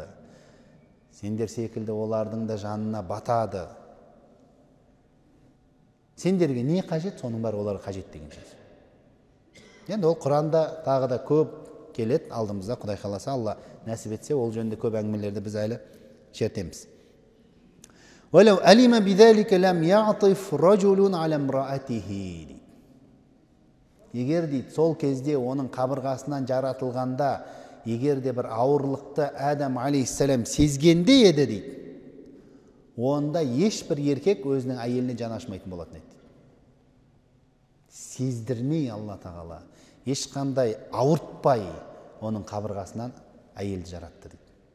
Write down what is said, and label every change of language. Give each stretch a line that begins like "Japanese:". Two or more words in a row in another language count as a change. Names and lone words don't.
Kazakh: Сендер секілді олардың да жанына батады. Сендерге не қажет, соның бар оларға қажет деген сөз. Енді ол Құранда тағы да көп келеді алдымызда, Құдай қаласа, Алла нәсіп етсе, ол жөнінде көп әңгімелерді біз әлі шертеміз.
Arabic: وَلَوْ أَلِمَ بِذَلِكَ لَمْ يَعْطِفْ رَجُلٌ عَلَى امْرَأَتِهِ.
Kazakh: Егер дейді, сол кезде оның қабырғасынан жаратылғанда, егер де бір ауырлықты Адам алейхиссалам сезгенде еді дейді, онда ешбір еркек өзінің әйеліне жан ашмайтын болатын еді. Сездірмей Алла тағала, ешқандай ауыртпай оның қабырғасынан әйелді жаратты дейді.